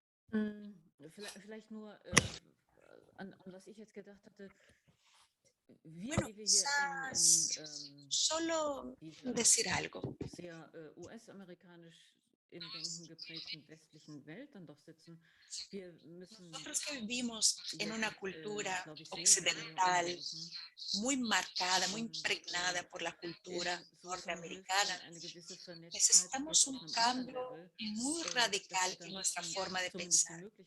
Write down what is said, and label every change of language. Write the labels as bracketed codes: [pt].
[de] Vielleicht nur an was ich jetzt gedacht hatte. [es] Bueno, quizás solo decir algo. [de] Sehr US-amerikanisch im Denken geprägten westlichen Welt dann doch sitzen. [es] Nosotros que vivimos en una cultura occidental muy marcada, muy impregnada por la cultura norteamericana, necesitamos un cambio muy radical en nuestra forma de pensar.